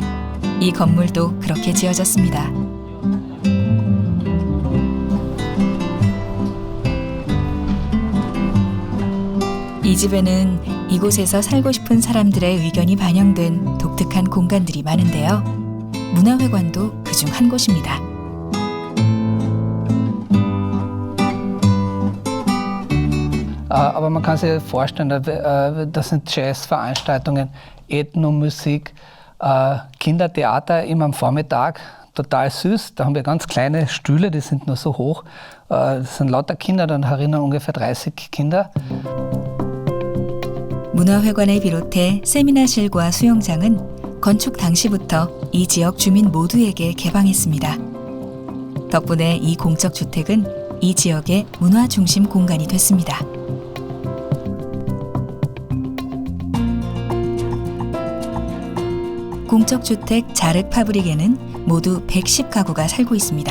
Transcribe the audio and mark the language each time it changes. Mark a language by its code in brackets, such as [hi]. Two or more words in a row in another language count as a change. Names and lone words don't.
[ko] 이 건물도 그렇게 지어졌습니다. 이 집에는 이곳에서 살고 싶은 사람들의 의견이 반영된 독특한 공간들이 많은데요. 문화회관도 그중 한 곳입니다. [de] Aber man kann sich vorstellen, das sind Jazzveranstaltungen, Ethnomusik, Kindertheater immer am Vormittag, total süß. Da haben wir ganz kleine Stühle, die sind nur so hoch. Das sind lauter Kinder, dann herinnen ungefähr 30 Kinder. [ko] 문화회관을 비롯해 세미나실과 수영장은 건축 당시부터 이 지역 주민 모두에게 개방했습니다. 덕분에 이 공적 주택은 이 지역의 문화 중심 공간이 됐습니다. 공적주택 자르 파브릭에는 모두 110가구가 살고 있습니다.